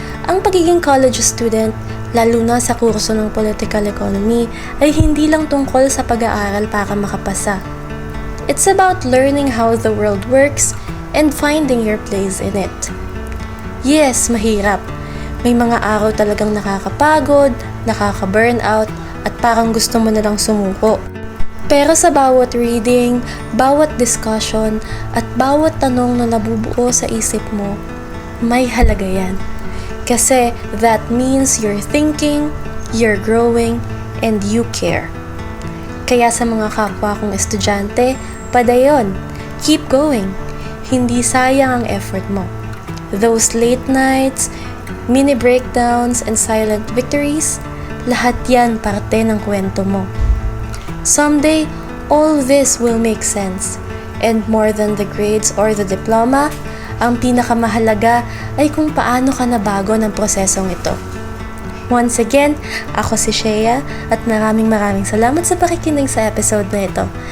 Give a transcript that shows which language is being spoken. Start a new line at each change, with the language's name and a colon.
Filipino: Ang pagiging college student, lalo na sa kurso ng political economy, ay hindi lang tungkol sa pag-aaral para makapasa.
English: It's about learning how the world works and finding your place in it.
Filipino: Yes, mahirap. May mga araw talagang nakakapagod, nakaka-burnout, at parang gusto mo na lang sumuko. Pero sa bawat reading, bawat discussion, at bawat tanong na nabubuo sa isip mo, may halaga yan. Kasi
English: that means you're thinking, you're growing, and you care.
Filipino: Kaya sa mga kapwa kong estudyante, padayon,
English: keep going.
Filipino: Hindi sayang ang effort mo.
English: Those late nights, mini breakdowns, and silent victories,
Filipino: lahat yan parte ng kwento mo.
English: Someday, all this will make sense. And more than the grades or the diploma,
Filipino: ang pinakamahalaga ay kung paano ka nabago ng prosesong ito. Once again, ako si Shea at maraming salamat sa pakikinig sa episode na ito.